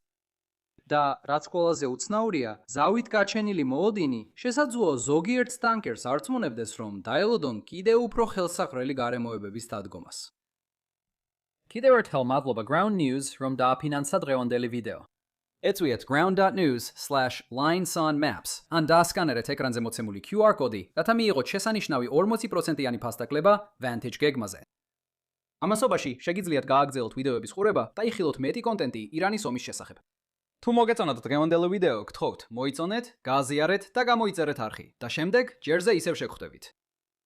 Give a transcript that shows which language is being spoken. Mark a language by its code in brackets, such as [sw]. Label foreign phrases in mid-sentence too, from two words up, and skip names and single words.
[ka] და რაც ყველაზე უცნაურია, ზავით გაჩენილი მოლოდინი შესაძლოა ზოგიერთ ტანკერს არწმუნებდეს, რომ დაელოდონ კიდევ უფრო ხელსაყრელი გარემოებების დადგომას. კიდევ ერთხელ მადლობა Ground News, რომ დააფინანსა დღევანდელი ვიდეო. ეწვიეთ ground.news/linesonmaps. ან დაასკანერეთ ეკრანზე მოცემული QR კოდი, რათა მიიღოთ შესანიშნავი 40%-იანი ფასდაკლება Vantage გეგმაზე. ამასობაში შეგიძლიათ გააგრძელოთ ვიდეოების ყურება და იხილოთ მეტი კონტენტი ირანის ომის შესახებ. თუ მოგეწონათ დღევანდელი ვიდეო, გთხოვთ, მოიწონეთ, გააზიარეთ და გამოიწერეთ არხი და შემდეგ ჯერზე ისევ შეგხვდებით.